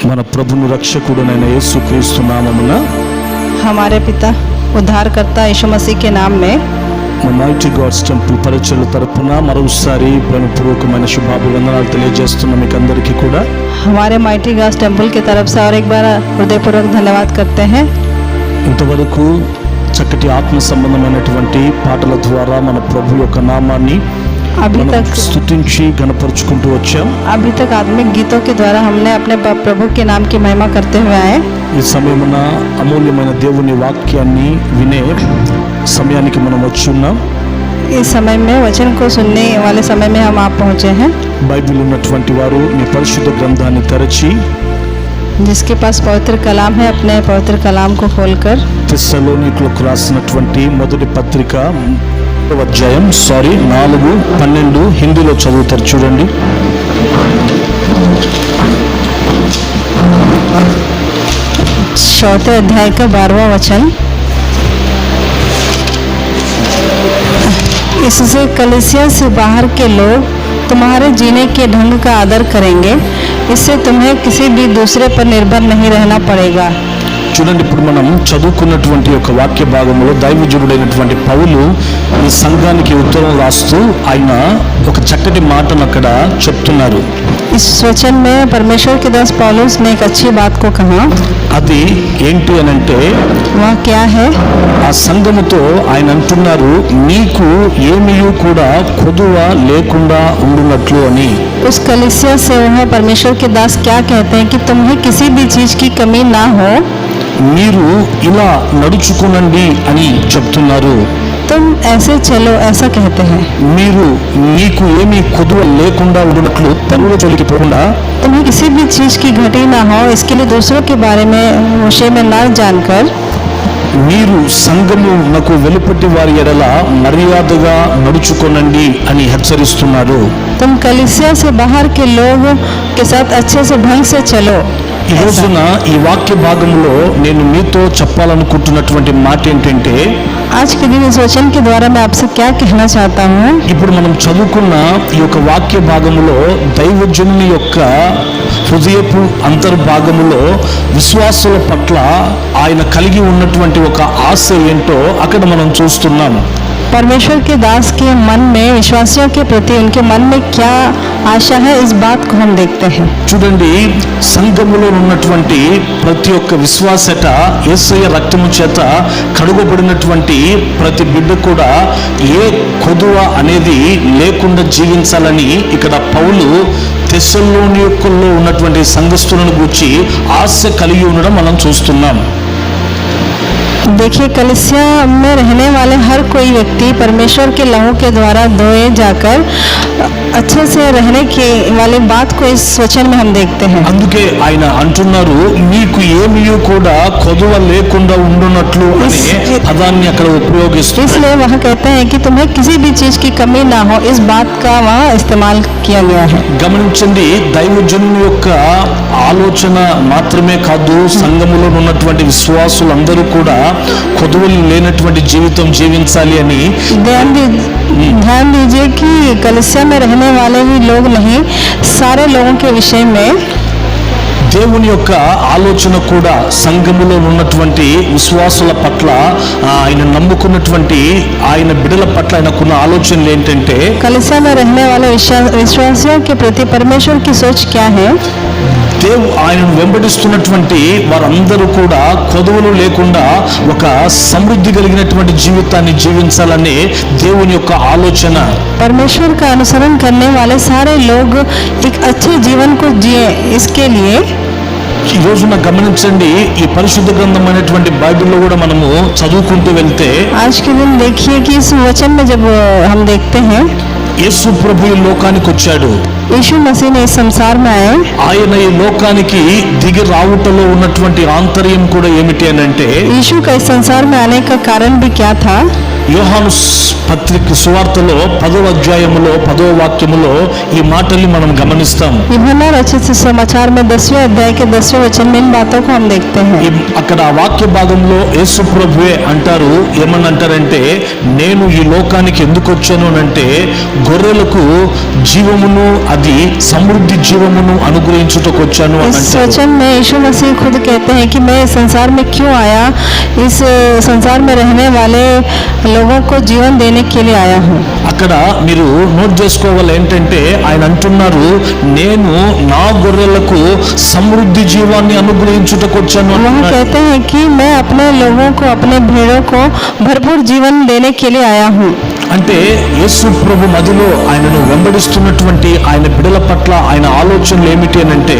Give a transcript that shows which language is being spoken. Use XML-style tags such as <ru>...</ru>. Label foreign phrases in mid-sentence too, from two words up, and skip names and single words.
<te>మన ప్రభును రక్షకుడైన యేసుక్రీస్తు నామమున</te> <hi>हमारे पिता उद्धारकर्ता यीशु मसीह के नाम में</hi> <te>మైటీ గాడ్స్ టెంపుల్ పరిచర్ల తరపున మరోసారి ప్రేమపూర్వకమైన శుభాభివందనాలు తెలియజేస్తున్న మీకు అందరికీ కూడా</te> <hi>हमारे माइटी गॉड्स टेंपल की तरफ से और एक बार हृदयपूर्वक धन्यवाद करते हैं।</hi> <te>ఇంతవరకు చక్కటి ఆత్మ సంబంధమైనటువంటి పాటల ద్వారా మన ప్రభు యొక్క నామాన్ని</te> <hi>अभी तक</hi> <te>స్తుతించి గణపరుచుకుంటూ వచ్చాం।</te> <hi>आत्मिक गीतों के द्वारा हमने अपने प्रभु के नाम की महिमा करते हुए आए।</hi> <te>ఈ సమయమున అమూల్యమైన దేవుని వాక్యాన్ని వినే సమయానికి మనం వచ్చి ఉన్నాం।</te> <hi>इस समय में वचन को सुनने वाले समय में हम आप पहुँचे हैं।</hi> <te>బైబిల్ ఉన్నటువంటి వారు మీ పరిశుద్ధ గ్రంథాన్ని తెరచి</te> <hi>जिसके पास पवित्र कलाम है अपने पवित्र कलाम को खोलकर</hi> <te>తెస్సలోనికులకు రాసినటువంటి మొదటి పత్రిక అధ్యాయం 4:12 హిందీలో చదువుతారు చూడండి।</te> <hi>चौथे अध्याय का 12वां वचन। इससे कलीसिया से बाहर के लोग तुम्हारे जीने के ढंग का आदर करेंगे। इससे तुम्हें किसी भी दूसरे पर निर्भर नहीं रहना पड़ेगा।</hi> <te>చూడండి, ఇప్పుడు మనం చదువుకున్నటువంటి ఒక వాక్య భాగంలో దైవజనుడైనటువంటి పౌలు ఈ సంఘానికి ఉత్తరం రాస్తూ ఆయన ఒక చక్కటి మాటను అక్కడ చెప్తున్నారు।</te> <hi>इस वचन में परमेश्वर के दास पौलुस ने एक अच्छी बात को कहा।</hi> <te>అది ఏంటి అని అంటే</te> <hi>वह क्या है?</hi> <te>ఆ సంఘముతో ఆయన అంటున్నారు, నీకు ఏమీ కూడా కొదువ లేకుండా ఉండునట్లు అని।</te> <hi>उस कलीसिया से वह परमेश्वर के दास क्या कहते हैं कि तुम्हें किसी भी चीज की कमी ना हो।</hi> <te>మీరు ఇలా నడుచుకునండి అని చెప్తున్నారు।</te> <hi>तुम ऐसे चलो ऐसा कहते हैं।</hi> <te>మీరు మీకు ఏమీ కొదువ లేకుండా ఉండునట్లు పరుల జోలికి పోకుండా</te> <hi>तुम्हें किसी भी चीज की घटी ना हो, इसके लिए दूसरों के बारे में विषय में ना जानकर</hi> <te>మీరు సంఘమునకు వెలుపటి వారి ఎడల మర్యాదగా నడుచుకొనండి అని హెచ్చరిస్తున్నారు।</te> <hi>तुम कलीसिया से बाहर के लोगों के साथ अच्छे से ढंग से चलो।</hi> <te>ఈ రోజున ఈ వాక్య భాగంలో నేను మీతో చెప్పాలనుకుంటున్నటువంటి మాట ఏంటంటే</te> <hi>आज के दिन इस वचन के द्वारा मैं आपसे क्या कहना चाहता हूँ।</hi> <te>ఇప్పుడు మనం చదువుకున్న ఈ యొక్క వాక్య భాగములో దైవజనుని యొక్క హృదయపు అంతర్భాగములో విశ్వాసుల పట్ల ఆయన కలిగి ఉన్నటువంటి ఒక ఆశ ఏంటో అక్కడ మనం చూస్తున్నాం।</te> <hi>परमेश्वर के दास के मन में विश्वासियों के प्रति उनके मन में क्या आशा है, इस बात को हम देखते हैं।</hi> <te>చూడండి, సంఘములో ఉన్నటువంటి ప్రతి ఒక్క విశ్వాసట యేసయ్య రక్తము చేత కడుగబడినటువంటి ప్రతి బిడ్డ కూడా ఏ కొదువ అనేది లేకుండా జీవించాలని ఇక్కడ పౌలు తెస్సలోనికల్లో ఉన్నటువంటి సంఘస్థులను గూర్చి ఆశ కలిగి ఉండడం మనం చూస్తున్నాం।</te> <hi>देखिए, कलीसिया में रहने वाले हर कोई व्यक्ति परमेश्वर के लहू के द्वारा धोए जाकर अच्छे से रहने के वाली बात को इस वचन में हम देखते हैं।</hi> <te>అందుకే ఆయన అంటున్నారు, మీకు ఏమీ కూడా కొదువ లేకుండా ఉండునట్లు అనే పదాన్ని అక్కడ ఉపయోగిస్తారు।</te> <hi>इसलिए वह कहते हैं कि तुम्हें किसी भी चीज की कमी ना हो, इस बात का वहाँ इस्तेमाल किया गया है।</hi> <te>గమనించండి, దైవజనుని యొక్క ఆలోచన మాత్రమే కాదు, సంఘములో ఉన్నటువంటి విశ్వాసులందరూ కూడా కొదువలు లేనటువంటి జీవితం జీవించాలి అని।</te> <hi>ध्यान दीजिए कि कलीसिया में रहने वाले ही लोग नहीं, सारे लोगों के विषय में</hi> <te>దేవుని యొక్క ఆలోచన కూడా సంఘములో ఉన్నటువంటి విశ్వాసుల పట్ల ఆయన నమ్ముకున్నటువంటి ఆయన బిడ్డల పట్ల ఆయనకున్న ఆలోచనలు ఏంటంటే</te> <hi>कलीसिया में रहने वाले विश्वासियों के प्रति परमेश्वर की सोच क्या है।</hi> <te>ఆయనను వెంబడిస్తున్నటువంటి వారందరూ కూడా కొదువలు లేకుండా ఒక సమృద్ధి కలిగినటువంటి జీవితాన్ని జీవించాలనే దేవుని యొక్క ఆలోచన।</te> <hi>परमेश्वर का अनुसरण करने वाले सारे लोग एक अच्छे जीवन को जिए, इसके लिए</hi> <te>ఈ రోజున గమనించండి, ఈ పరిశుద్ధ గ్రంథమైనటువంటి బైబిల్లో కూడా మనము చదువుకుంటూ వెళ్తే</te> <hi>आज के दिन देखिए कि इस वचन में जब हम देखते हैं</hi> <te>యేసు ప్రభు ఈ లోకానికి వచ్చాడు।</te> <hi>यीशु मसीह ने इस संसार में आए।</hi> <te>ఆయన ఈ లోకానికి దిగి రావుటలో ఉన్నటువంటి ఆంతర్యం కూడా ఏమిటి అని అంటే</te> <hi>यीशु का इस संसार में आने का कारण भी क्या था।</hi> <te>యోహాను పత్రిక సువార్తలో 10వ అధ్యాయములో 10వ వాక్యములో ఈ మాటల్ని మనం గమనిస్తాం।</te> <hi>यूहन्ना रचित सुसमाचार में 10वें अध्याय के 10वें वचन में इन बातों को हम देखते हैं।</hi> <te>అక్కడ ఆ వాక్య భాగంలో యేసు ప్రభువే అంటారు, ఏమని అంటారంటే, నేను ఈ లోకానికి ఎందుకు వచ్చాను అంటే గొర్రెలకు జీవమును అది సమృద్ధి జీవమును అనుగ్రహించుటకు వచ్చాను అని</te> <hi>इस</hi> <te>అంటారు.</te> <hi>वचन में यीशु मसीह खुद कहते हैं कि मैं इस संसार में क्यों आया, इस संसार में रहने वाले लोगों को जीवन देने के लिए आया हूँ।</hi> <te>అక్కడ మీరు నోట్ చేసుకోవాలి ఏంటంటే ఆయన అంటున్నారు, నేను నా గొర్రెలకు సమృద్ధి జీవాన్ని అనుగ్రహించుటకు వచ్చాను</te> <hi>वह</hi> <te>అంటున్నాడు.</te> <hi>कहते हैं कि मैं अपने लोगों को, अपने भेड़ों को भरपूर जीवन देने के लिए आया हूँ।</hi> <te>అంటే యేసు ప్రభు మదిలో ఆయనను వెంబడిస్తున్నటువంటి ఆయన బిడ్డల పట్ల ఆయన ఆలోచనలు ఏమిటి అని అంటే,</te>